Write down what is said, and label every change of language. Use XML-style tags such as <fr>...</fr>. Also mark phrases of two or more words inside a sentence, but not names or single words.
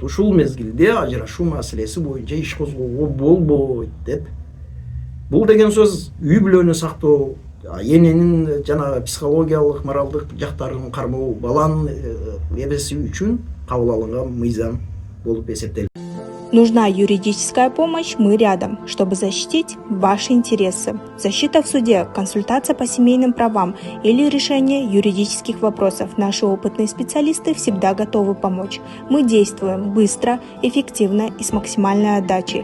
<ky>Ушул мезгилде ажырашуу маселеси боюнча иш козгоого болбойт деп. Бул деген сөз үй бүлөнү сактоо, эненин жана психологиялык, моралдык жактарын кармоо, баланын эбеси үчүн кабыл алынган мыйзам болуп эсептелет.</ky> <ru>Нужна юридическая помощь, мы рядом, чтобы защитить ваши интересы. Защита в суде, консультация по семейным правам или решение юридических вопросов. Наши опытные специалисты всегда готовы помочь. Мы действуем быстро, эффективно и с максимальной отдачей.</ru>